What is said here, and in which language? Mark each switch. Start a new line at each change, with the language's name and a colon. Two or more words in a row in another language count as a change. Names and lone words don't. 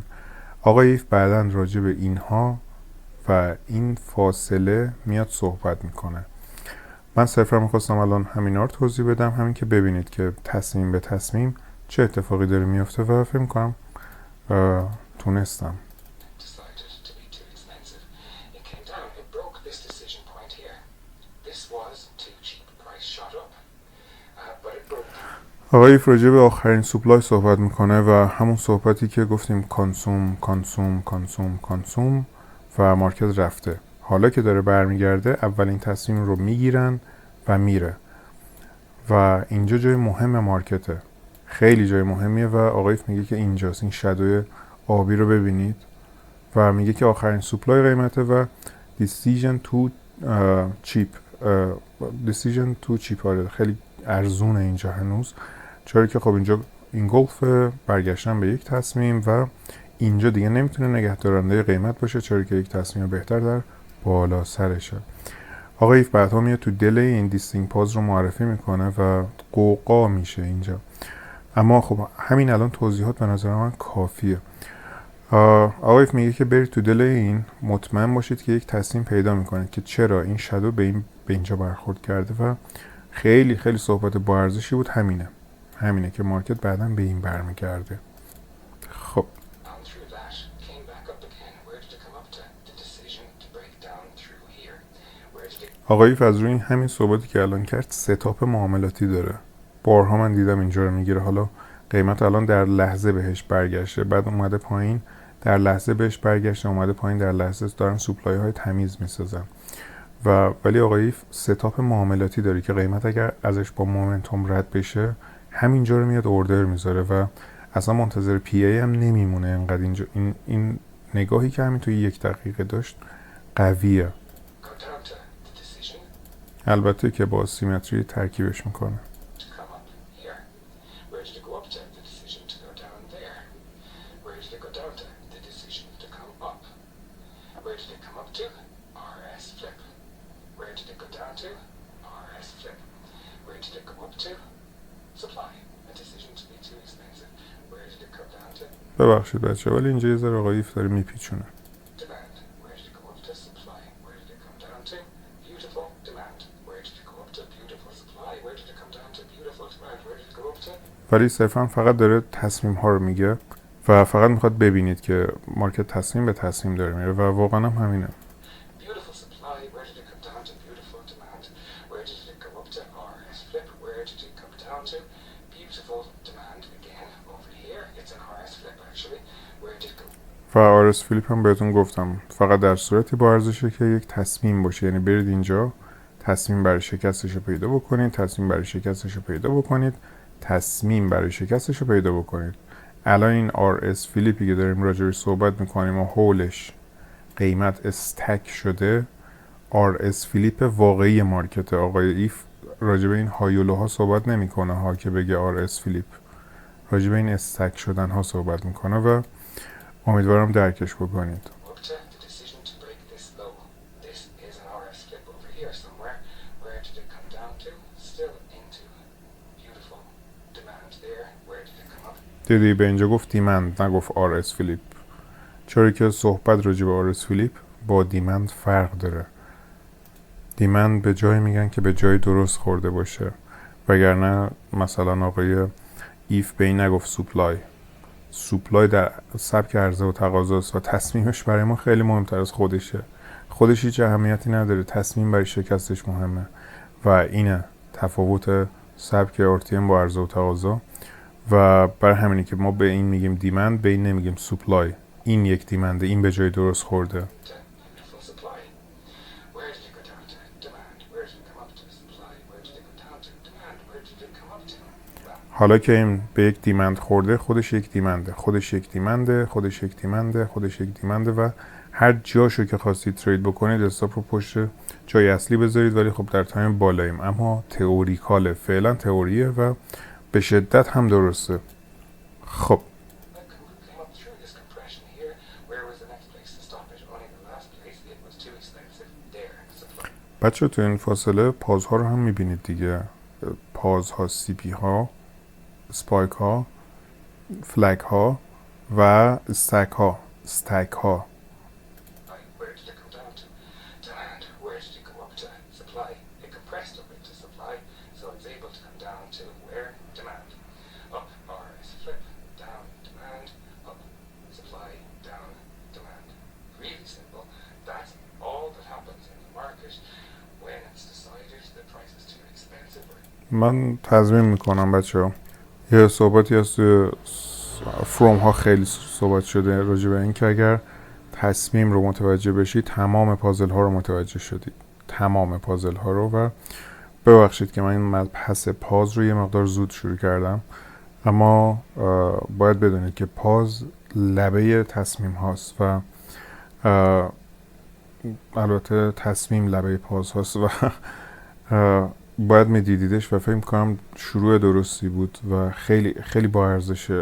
Persian: آقای ایف بعداً راجع به اینها و این فاصله میاد صحبت میکنه. من صرفا میخواستم الان همینا رو توضیح بدم، همین که ببینید که تصمیم به تصمیم چه اتفاقی داره میفته و فکر میکنم تونستم.
English: decided to be too expensive. It came down, it broke this decision point here. This was too cheap. Price shot up. But it broke.
Persian: آقای ایف راجع به آخرین سوپلای صحبت میکنه و همون صحبتی که گفتیم کانسوم و مارکت رفته. حالا که داره برمیگرده اولین تصمیم رو میگیرن و میره و اینجا جای مهم مارکته، خیلی جای مهمیه و آقای ایف میگه که اینجاست، این شادوی آبی رو ببینید و میگه که آخرین سوپلای قیمته و
English: decision to
Persian: cheap آره خیلی ارزونه اینجا هنوز، چرا که خب اینجا این گلف برگشتن به یک تصمیم و اینجا دیگه نمیتونه نگهدارنده قیمت باشه، چرا که یک تصمیم بهتر در بالا سرشه. آقای ایف بعدها میاد تو دل این دیستینگ پاز رو معرفی میکنه و قوقا میشه اینجا، اما خب همین الان توضیحات به نظر من کافیه. آقای ایف میگه که برید تو دل این، مطمئن باشید که یک تصمیم پیدا میکنید که چرا این شادو به اینجا برخورد کرده و خیلی خیلی صحبت با ارزشی بود. همینه که مارکت بعداً به این برمیگرده. خب
English: On through that, came back up again. Where did it come up to? The decision to break down through here. Where did it?
Persian: آقای ایف از روی همین صحبتی که الان کرد ستاپ معاملاتی داره. بارها من دیدم اینجا رو میگیره. حالا قیمت الان در لحظه بهش برگشته، بعد اومده پایین در لحظه بهش برگشته، اومده پایین در لحظه، دارن سوپلای های تمیز میسازن و ولی آقای ایف ستاپ معاملاتی داره که قیمت اگر ازش با مومنتوم رد بشه همینجا رو میاد اوردر میذاره و اصلا منتظر پی ای هم نمیمونه. انقدر اینجا این نگاهی که همین توی 1 دقیقه داشت قویه،
English: Go down to the decision
Persian: البته که با سیمتری ترکیبش میکنه.
English: to come up here. Where did it go up to? The decision to go down there. Where did it go down to? The decision to come up. Where did it come up to? RS flip. Where did it go down to? RS flip. Where did it go up to? Supply. A decision to be too expensive. Where did it go down to?
Persian: ببخشید بچه ولی اینجا یه ذره آقای ایف داره میپیچونه.
English: Demand. Where did it go up to? Supply. Where did it come down to? Beautiful demand. Where did it go up to? Beautiful supply. Where did it come down to? Beautiful demand. Where did it go up to?
Persian: ولی صرفا فقط داره تصمیم ها رو میگه و فقط میخواد ببینید که مارکت تصمیم به تصمیم داره میره و واقعا هم همینه.
English: Beautiful supply. Where did it come down to? Beautiful demand. Where did it go up to? RS flip. Where did it come down to? Beautiful demand again over here. It's an RS flip actually. Where did it go?
Persian: و
English: RS flip
Persian: هم بهتون گفتم فقط در صورتی با ارزشه که یک تصمیم باشه، یعنی برید اینجا تصمیم برای شکستش رو پیدا بکنید، تصمیم برای شکستش رو پیدا بکنید، تصمیم برای شکستش رو پیدا بکنید. الان این
English: RS flip
Persian: که داریم راجعش صحبت میکنیم و هولش قیمت استک شده،
English: RS flip
Persian: واقعی مارکت. آقای ایف راجع به این هایولوها صحبت نمیکنه ها که بگه
English: RS flip,
Persian: راجع به این استک شدن ها صحبت میکنه و امیدوارم درکش بکنید.
English: Up to the decision to break this low. This is an RS flip over here somewhere. Where did it come down to? Still into beautiful demand there. Where did it come up?
Persian: دیدی به اینجا گفت دیمند نگفت
English: RS flip,
Persian: چرا که صحبت راجع به
English: RS flip
Persian: با دیمند فرق داره. دیمند به جای میگن که به جای درست خورده باشه، وگرنه مثلا آقای ایف به این نگفت سوپلای در سبک عرضه و تقاضاست و تصمیمش برای ما خیلی مهمتر از خودش هیچ اهمیتی نداره، تصمیم برای شکستش مهمه و اینه تفاوت سبک RTM با عرضه و تقاضا و برای همینه که ما به این میگیم دیمند، به این نمیگیم سوپلای. این یک دیمنده، این به جای درست خورده.
English: To beautiful supply. Where did it go down to? Demand. Where did it come up to? Supply. Where did it go down to? Demand. Where did it come up to? Well,
Persian: حالا که این به یک دیمند خورده، خودش یک دیمنده و هر جاشو که خواستید ترید بکنید استاپ رو پشت جای اصلی بذارید، ولی خب در تایم بالاییم، اما تئوریکاله، فعلا تئوریه و به شدت هم درسته. خب
English: that came up through this compression here. Where was the next place to stop it? Only the
Persian: بچه تو این فاصله پازها رو هم میبینید دیگه، پازها، سی پی ها، سپایک ها، فلگ ها و استک ها.
English: Where did it go down to? Demand. Where did it go up to? Supply. It compressed up into supply, so it's able to come down to where? Demand. Up RS flip, down demand, up supply, down demand. Really simple. That's all that happens in the market when it's decided the price is too expensive.
Persian: من تضمین میکنم بچه ها، یه صحبتی از توی فروم ها خیلی صحبت شده راجع به این که اگر تصمیم رو متوجه بشی تمام پازل ها رو متوجه شدی، تمام پازل ها رو. و ببخشید که من این مبحث پاز رو یه مقدار زود شروع کردم، اما باید بدونید که پاز لبه تصمیم هاست و البته تصمیم لبه پاز هاست و باید میدیدیدش و فکر میکنم شروع درستی بود و خیلی خیلی با ارزشه.